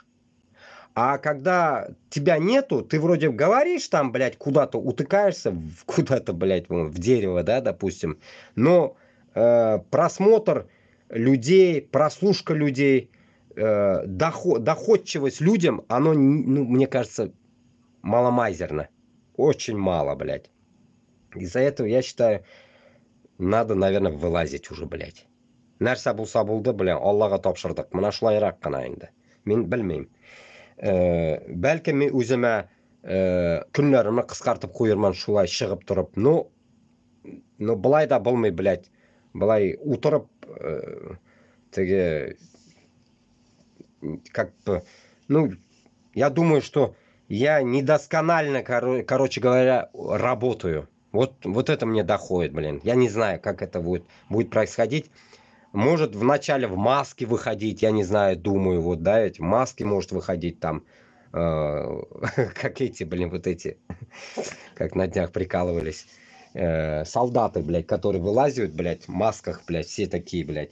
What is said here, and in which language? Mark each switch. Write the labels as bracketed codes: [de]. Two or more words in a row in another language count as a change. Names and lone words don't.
[ru] А когда тебя нету, ты вроде говоришь там, блядь, куда-то утыкаешься, куда-то, блядь, в дерево, да, допустим, но просмотр людей, прослушка людей, доходчивость людям, оно, ну, мне кажется, маломайзерно. Очень мало, блядь. Из-за этого, я считаю, надо, наверное, вылазить уже, блядь. [tt] Нәрсә булса булды, блядь, Аллага тапшырдык. Мына шулайрак кына инде. Мин белмим. [kk] Бәлкім мен өзіме күнлерімі қысқартып қойырман шулай шығып тұрып. Но былай да болмай, блядь. Былай отырып, теге, [ru] как бы, я думаю, что я недосконально, короче говоря, работаю. Вот это мне доходит, блин. Я не знаю, как это будет происходить. Может вначале в маске выходить, я не знаю, думаю, вот, да, эти маски может выходить там, как эти, блин, вот эти, как на днях прикалывались, солдаты, блядь, которые вылазят, блядь, в масках, блядь, все такие, блядь.